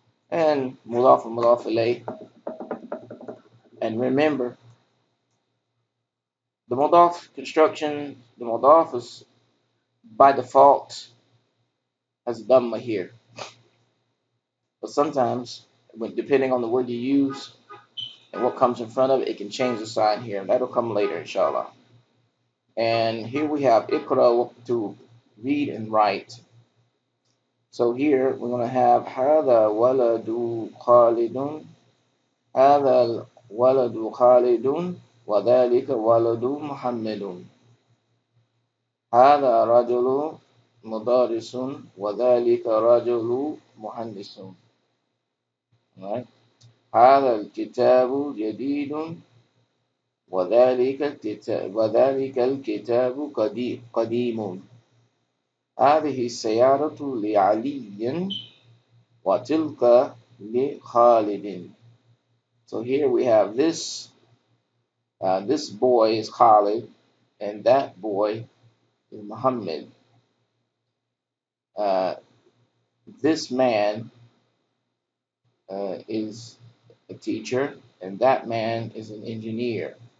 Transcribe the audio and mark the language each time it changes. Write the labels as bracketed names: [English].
[English] And mudaf and mudaf ilayh. And remember, the mudaf construction, the mudaf is by default has dhamma here. But sometimes, depending on the word you use and what comes in front of it, it can change the sign here. That'll come later, inshallah. And here we have ikra, to read and write. So here we're going to have [Arabic] هذا ولد خالد هذا ولد خالد وذلك ولد محمد هذا رجل مدرس وذلك رجل مهندس. [English] Right? [Arabic] هذا الكتاب جديد وذلك الكتاب قديم. هذه السيارة لعلي وتلك لخالد. [English] So here we have this. This boy is Khalid, and that boy is Muhammad. Uh, this man is a teacher, and that man is an engineer.